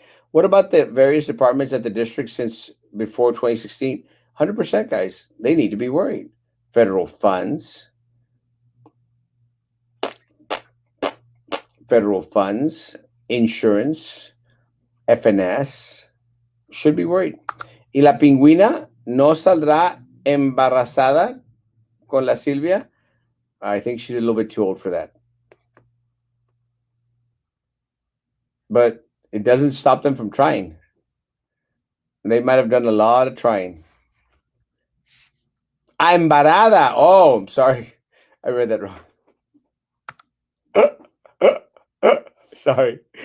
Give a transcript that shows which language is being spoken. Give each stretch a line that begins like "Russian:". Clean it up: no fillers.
English: What about the various departments at the district since before 2016? 100%, guys. They need to be worried. Federal funds, insurance, FNS, should be worried.
Spanish: Y la pingüina no saldrá embarazada con la Silvia.
English: I think she's a little bit too old for that. But it doesn't stop them from trying. They might have done a lot of trying. Embarada. Oh, I'm sorry. I read that wrong. Sorry.